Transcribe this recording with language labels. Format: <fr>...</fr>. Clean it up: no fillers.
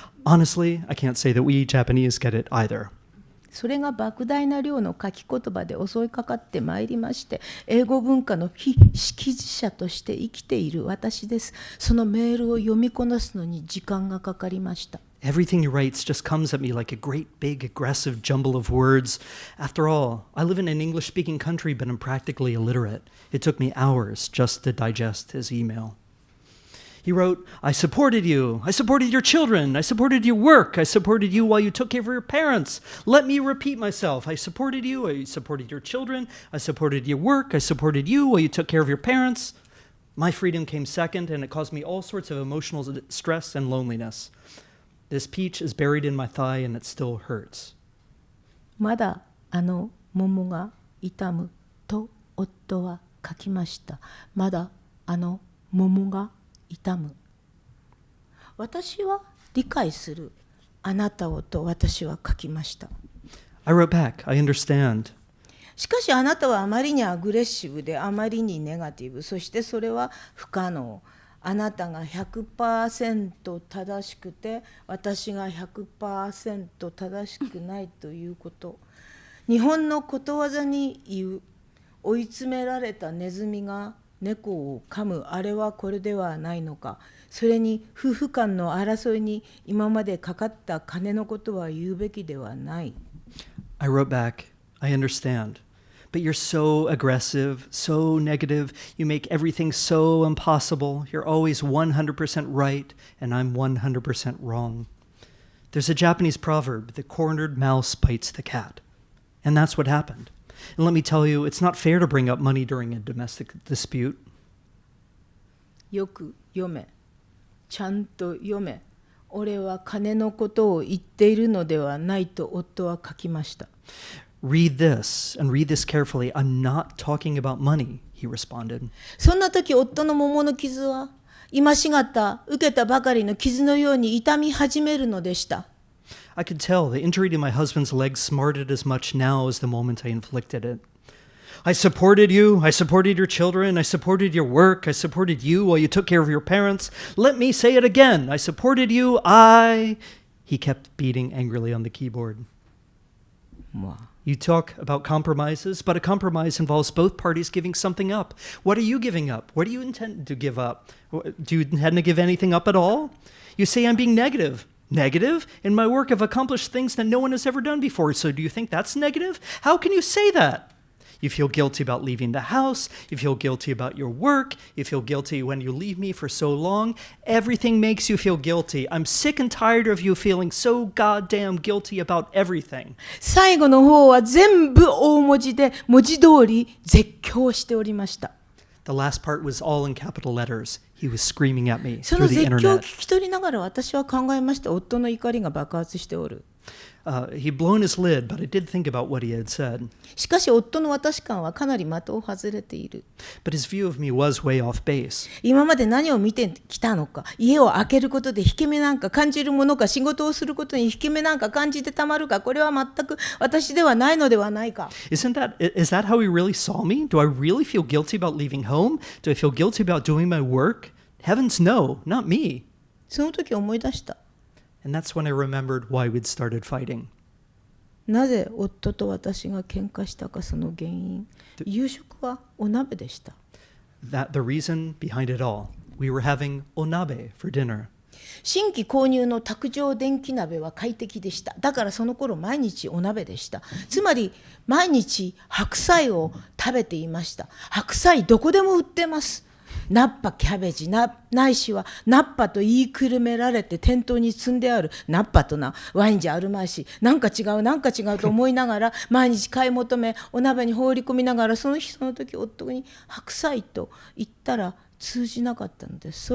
<en>Honestly, I can't say that we Japanese get it either.</en> <ja>それが莫大な量の書き言葉で襲いかかってまいりまして、英語文化の非識字者として生きている私です。そのメールを読みこなすのに時間がかかりました。</ja> <en>Everything he writes just comes at me like a great big aggressive jumble of words. After all, I live in an English-speaking country, but I'm practically illiterate. It took me hours just to digest his email. He wrote, I supported you. I supported your children. I supported your work. I supported you while you took care of your parents. Let me repeat myself. I supported you. I supported your children. I supported your work. I supported you while you took care of your parents. My freedom came second, and it caused me all sorts of emotional stress and loneliness. This peach is buried in my thigh, and it still hurts.</en> <ja>まだ桃が痛むと夫は書きました。まだ桃が痛む。私は理解する。あなたをと私は書きました。 I wrote back, I understand. しかしあなたはあまりにアグレッシブであまりにネガティブ、そしてそれは不可能。あなたが 100% 正しくて私が 100% 正しくないということ。日本のことわざに言う、追い詰められたネズミが猫を噛む、あれはこれではないのか。それに夫婦間の争いに今までかかった金のことは言うべきではない。</ja> <en>I wrote back, I understand. But you're so aggressive, so negative. You make everything so impossible. You're always 100% right, and I'm 100% wrong. There's a Japanese proverb, the cornered mouse bites the cat. And that's what happened. And let me tell you, it's not fair to bring up money during a domestic dispute.</en> <ja>よく読め。ちゃんと読め。俺は金のことを言っているのではないと夫は書きました。</ja> <en>Read this, and read this carefully. I'm not talking about money, he responded.</en> <ja>そんな時夫の桃の傷は今しがた受けたばかりの傷のように痛み始めるのでした。</ja> <en>I could tell the injury to my husband's leg smarted as much now as the moment I inflicted it. I supported you. I supported your children. I supported your work. I supported you while you took care of your parents. Let me say it again. I supported you. He kept beating angrily on the keyboard. You talk about compromises, but a compromise involves both parties giving something up. What are you giving up? What do you intend to give up? Do you intend to give anything up at all? You say I'm being negative. Negative? In my work, I've accomplished things that no one has ever done before, so do you think that's negative? How can you say that? You feel guilty about leaving the house. You feel guilty about your work. You feel guilty when you leave me for so long. Everything makes you feel guilty. I'm sick and tired of you feeling so goddamn guilty about everything.</en> <ja>最後の方は全部大文字で文字通り絶叫しておりました。</ja> <en>The last part was all in capital letters. He was screaming at me</en> <ja>そ</ja> <en>through</en> <ja>の</ja> <en>the</en> <ja>絶叫を</ja> <en>internet.</en> <ja>聞き取りながら私は考えました。夫の怒りが爆発しておる。</ja> <en>He'd blown his lid, but I did think about what he had said.</en> <ja>しかし夫の私感はかなり的を外れている。</ja> <en>But his view of me was way off base.</en> <ja>今まで何を見てきたのか、家を開けることで引け目なんか感じるものか、仕事をすることに引け目なんか感じてたまるか、これは全く私ではないのではないか。</ja> <en>Is that how he really saw me? Do I really feel guilty about leaving home? Do I feel guilty about doing my work? Heavens no, not me.</en> <ja>その時思い出した。</ja> <en>And that's when I remembered why we'd started fighting.</en> <ja>なぜ夫と私が喧嘩したか、その原因。夕食はお鍋でした。</ja> <en>The reason behind it all. We were having onabe for dinner.</en> <ja>新規購入の卓上電気鍋は快適でした。だからその頃毎日お鍋でした。つまり毎日白菜を食べていました。白菜どこでも売ってます。ナッパキャベジないしはナッパと言いくるめられて店頭に積んであるナッパとなワインじゃあるまいし、なんか違うと思いながら毎日買い求めお鍋に放り込みながら、その日その時夫に白菜と言ったら通じなかったのです。</ja>